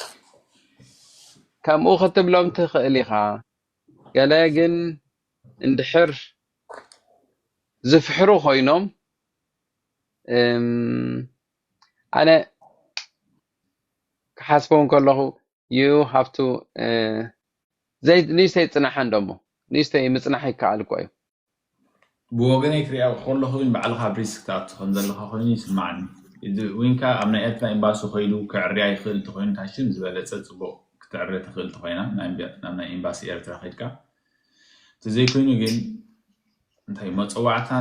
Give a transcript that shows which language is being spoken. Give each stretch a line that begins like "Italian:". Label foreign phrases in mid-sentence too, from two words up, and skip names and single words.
Tigrinya: ከምኡ ክትብሎም ትኽእል ኢኻ ገለ ግን እንድሕር ዝፍሕሩ ኮይኖም ኣነ ክሓስቦም ከለኹ
English: you have to
Tigrinya: ንእሽተይ ፅናሓን ደሞ ንእሽተይ ምፅናሕ ይከኣል እኳ እዩ ብወገነይ ክሪኣ ከለኹ ባዕልካ ብሪስክ ትኣትኹም ዘለካ ኮይኑ ይስማዓኒ ወይንካ ኣብ ናይ ኤርትራ ኤምባሲ ኮይዱ ክዕርያ ይኽእል እንተኮይኑ ታሽም ዝበለፀ ፅቡቅ ክትዕርያ ትኽእል እንተኮይና ናብ ናይ ኤምባሲ ኤርትራ ከይድካ ተዘይኮይኑ ግን እንታይ መፀዋዕታን